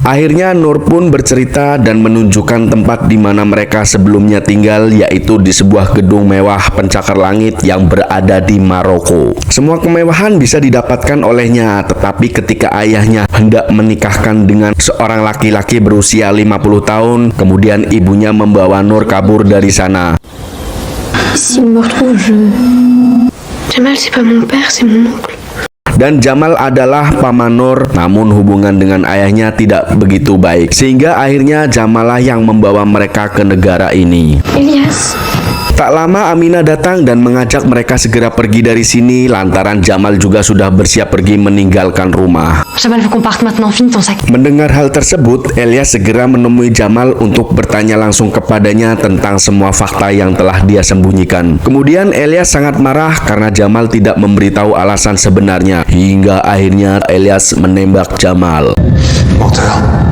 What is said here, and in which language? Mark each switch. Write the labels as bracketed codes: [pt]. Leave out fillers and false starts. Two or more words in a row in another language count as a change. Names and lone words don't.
[id] Akhirnya Nur pun bercerita dan menunjukkan tempat di mana mereka sebelumnya tinggal, yaitu di sebuah gedung mewah pencakar langit yang berada di Maroko. Semua kemewahan bisa didapatkan olehnya, tetapi ketika ayahnya hendak menikahkan dengan seorang laki-laki berusia 50 tahun, kemudian ibunya membawa Nur kabur dari sana. [fr] S'il me retrouve, je... Jamal, c'est pas mon père, c'est mon oncle. [id] Dan Jamal adalah paman Nur, namun hubungan dengan ayahnya tidak begitu baik, sehingga akhirnya Jamal lah yang membawa mereka ke negara ini. Elias. Tak lama Amina datang dan mengajak mereka segera pergi dari sini lantaran Jamal juga sudah bersiap pergi meninggalkan rumah. [fr] Jamal, faut qu'on parte maintenant, finis ton sac. [id] Mendengar hal tersebut, Elias segera menemui Jamal untuk bertanya langsung kepadanya tentang semua fakta yang telah dia sembunyikan. Kemudian Elias sangat marah karena Jamal tidak memberitahu alasan sebenarnya, hingga akhirnya Elias menembak Jamal. [fr] Menteur.